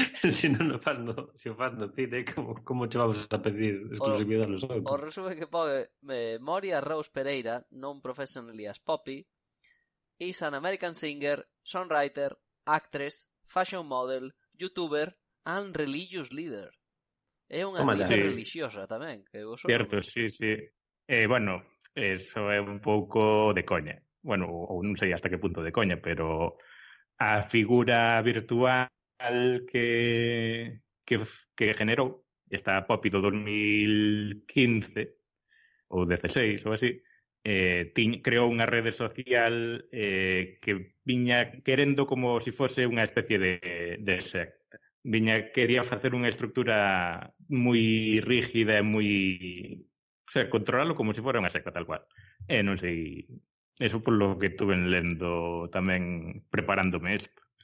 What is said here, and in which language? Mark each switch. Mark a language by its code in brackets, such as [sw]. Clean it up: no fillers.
[gl] Se non o faz no cine, como che vamos a pedir exclusividade aos outros? O resume que pon [en] Moria Rose Pereira, non professionally as Poppy, is an American singer, songwriter, actress, fashion model, youtuber and religious leader. [gl] É unha líder religiosa tamén, que certo, sí. Bueno, eso é un pouco de coña. Bueno, ou non sei hasta que punto de coña, pero a figura virtual que generou esta Poppy do 2015 ou 16 ou así, creou unha rede social que viña querendo como se fose unha especie de secta. Quería facer unha estructura moi rígida e moi... O sea, controlalo como se fora unha secta tal cual. Non sei... [es] Eso por lo que estuve [gl] lendo tamén preparándome isto.